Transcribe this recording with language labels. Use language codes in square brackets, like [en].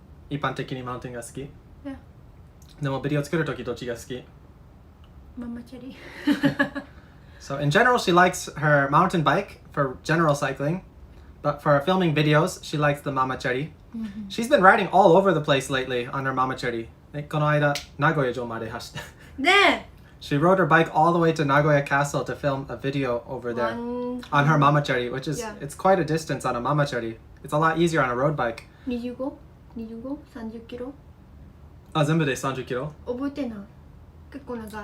[ja] 一般的にマウンテンが好き? [en] Yeah. [ja] でもビデオ作るときどっちが好き? ママチャリ [en] So in general, she likes her mountain bike for general cycling, but for filming videos, she likes the mamachari. She's been riding all over the place lately on her mamachari. [ja] この間、名古屋城まで走って。で [en] She rode her bike all the way to Nagoya Castle to film a video over there on her mamachari, which is, it's quite a distance on a mamachari. It's a lot easier on a road bike. [ja] 25? 25? 30キロあ、全部で30キロ? 覚えてない結構長い